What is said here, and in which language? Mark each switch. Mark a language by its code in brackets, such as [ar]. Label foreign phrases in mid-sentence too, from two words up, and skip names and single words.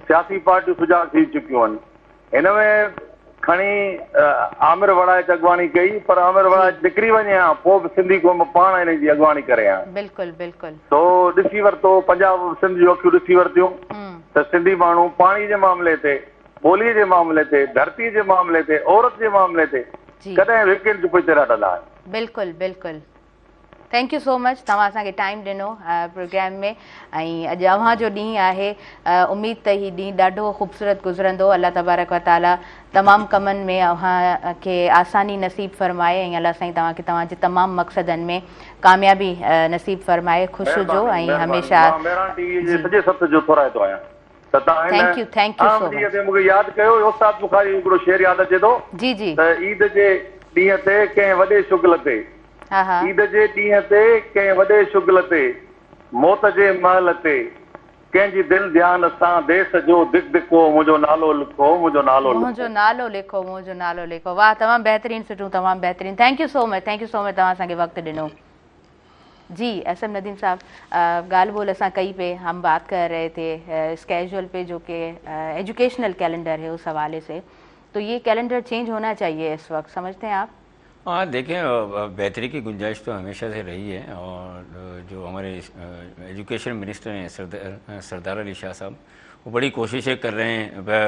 [sd] सियासी पार्टियूं सुजाॻ थी चुकियूं आहिनि। हिन में खणी आमिर वड़ाइच अॻवानी कई, पर आमिर वड़ाइच निकिरी वञे हा पोइ बि सिंधी क़ौम पाण हिन जी अॻवानी करे हा। बिल्कुलु बिल्कुलु। तो ॾिसी वरितो, पंजाब सिंध जूं अखियूं ॾिसी वरितियूं त सिंधी माण्हू पाणी जे मामले ते, ॿोलीअ जे मामले ते, धरतीअ जे मामले ते, औरत जे मामले ते कॾहिं विकिन चुप ते रटंदा आहिनि। बिल्कुलु बिल्कुलु। [en] thank you so much, [sd] तव्हां असांखे टाइम ॾिनो प्रोग्राम में। ऐं अॼु अव्हांजो ॾींहुं आहे, उमेद त हीउ ॾींहुं ॾाढो ख़ूबसूरत गुज़रंदो। [ar] الله تبارك وتعالى [sd] तमामु कमनि में अव्हांखे आसानी नसीब फ़रमाए ऐं अलाह साईं तव्हांखे तव्हांजे तमामु मक़सदनि में कामयाबी नसीब फ़रमाए। ख़ुशि हुजो ऐं हमेशह [en] thank you so much. [sd] मूंखे यादि कयो, उस्ताद बुखारी हिकिड़ो शेर यादि अचे थो जी जी, त ईद जे ॾींहं ते कंहिं वॾे शुगल ते, ईद जे ॾींहं ते कंहिं वॾे शुगल ते, मौत जे महल ते कंहिंजी दिलि ध्यान सां देश जो दिक दिको, मुंहिंजो नालो लिखो, मुंहिंजो नालो लिखो, मुंहिंजो नालो लिखो, मुंहिंजो नालो लिखो। वाह, तमामु बहितरीनु सुठो, तमामु बहितरीनु। [en] thank you so much, thank you so much, [sd] तव्हां असांखे वक़्तु ॾिनो। जी एसएम नदीम साहब, ॻाल्हि ॿोल असां कई पे, [ur] ہم بات کر رہے تھے شیڈول پہ جو کہ [en] educational calendar [ur] ہے، اس حوالے سے تو یہ کیلنڈر چینج ہونا چاہیے اس وقت، سمجھتے ہیں آپ? ہاں، دیکھیں بہتری کی گنجائش تو ہمیشہ سے رہی ہے اور جو ہمارے [en] education minister [ur] ہیں سردار علی شاہ صاحب، وہ بڑی کوششیں کر رہے ہیں.